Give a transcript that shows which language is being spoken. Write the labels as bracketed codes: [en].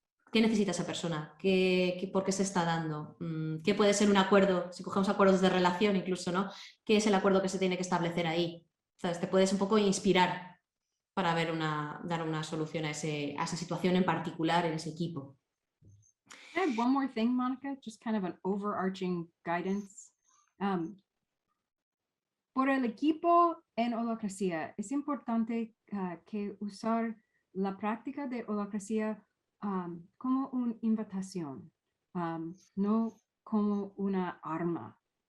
[es] ¿Qué necesita esa persona? ¿Por qué se está dando? ¿Qué puede ser un acuerdo? Si cogemos acuerdos de relación incluso, ¿no? ¿Qué es el acuerdo que se tiene que establecer ahí? ¿Sabes? Te puedes un poco inspirar para dar una solución a esa situación en particular en ese equipo. [en] I have one more thing, Monica, just kind of an overarching guidance. [es] Por el equipo en holacracia, es importante que usar la práctica de holacracia como una invitación, no como una arma.